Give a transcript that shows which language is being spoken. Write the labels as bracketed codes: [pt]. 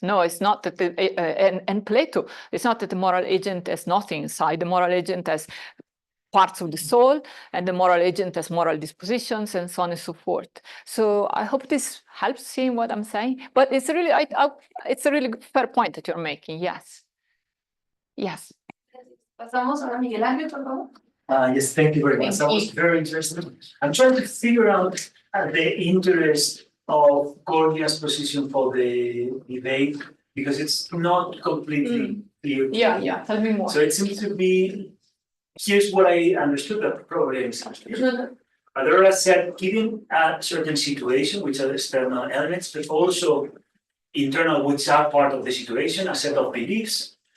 [en] No, it's not that, and Plato, it's not that the moral agent has nothing inside. The moral agent has parts of the soul, and the moral agent has moral dispositions, and so on and so forth. So I hope this helps seeing what I'm saying. But it's really, it's a really fair point that you're making. Yes. Yes. [es] Pasamos ahora a Miguel Ángel, por favor. [en] Yes, thank you very much. That was very interesting. I'm trying to figure out the interest of Gorgias' position for the debate, because it's not completely clear. Yeah, tell me more. So it seems to be, here's what I understood that probably is Adora said, given a certain situation, which are external elements, but also internal, which are part of the situation, a set of beliefs.